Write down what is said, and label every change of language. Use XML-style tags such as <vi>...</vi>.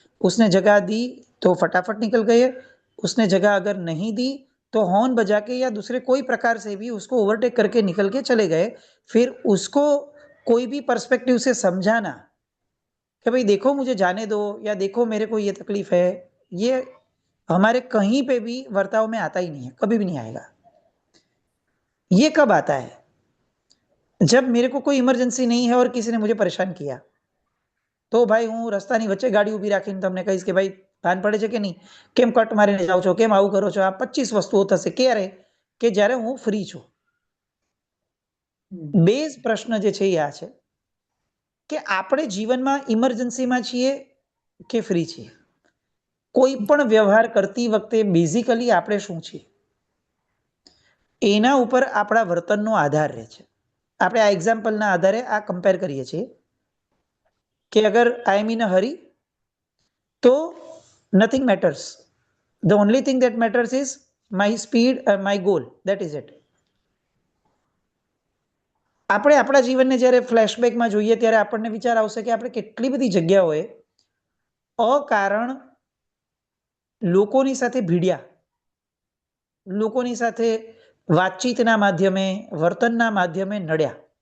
<hi>उसने जगह दी तो फटाफट निकल गए, उसने जगह अगर नहीं दी तो हॉर्न बजा के या दूसरे कोई प्रकार से भी उसको ओवरटेक करके निकल के चले गए. फिर उसको कोई भी पर्सपेक्टिव से समझाना कि भाई देखो मुझे जाने दो या देखो मेरे को ये तकलीफ है, ये हमारे कहीं पे भी वर्ताव में आता ही नहीं है, कभी भी नहीं आएगा. ये कब आता है? जब मेरे को कोई इमरजेंसी नहीं है और किसी ने मुझे परेशान किया</hi> <gu>તો ભાઈ હું રસ્તાની વચ્ચે ગાડી ઊભી રાખીને તમને કહીશ કે ભાઈ ભાન પડે છે કે નહીં, કેમ કટ મારીને જાઓ છો, કેમ આવું કરો છો. આ 25 વસ્તુઓ થશે ક્યારે કે જ્યારે હું ફ્રી છું. બેઝ પ્રશ્ન જે છે એ આ છે કે આપણે જીવનમાં ઇમરજન્સીમાં છીએ કે ફ્રી છીએ. કોઈ પણ વ્યવહાર કરતી વખતે બેઝિકલી આપણે શું છીએ એના ઉપર આપણા વર્તનનો આધાર રહે છે. આપણે આ એક્ઝામ્પલના આધારે આ કમ્પેર કરીએ છીએ</gu> <en>कि अगर I am in a hurry तो nothing matters, the only thing that matters is my speed, my goal, that is it.</en> <gu>આપણે આપણા જીવનને જ્યારે ફ્લેશબેકમાં જોઈએ ત્યારે આપણને વિચાર આવશે કે આપણે કેટલી બધી જગ્યાઓએ અકારણ લોકોની સાથે ભીડ્યા, લોકોની સાથે વાતચીતના માધ્યમે વર્તનના માધ્યમે નડ્યા.</gu>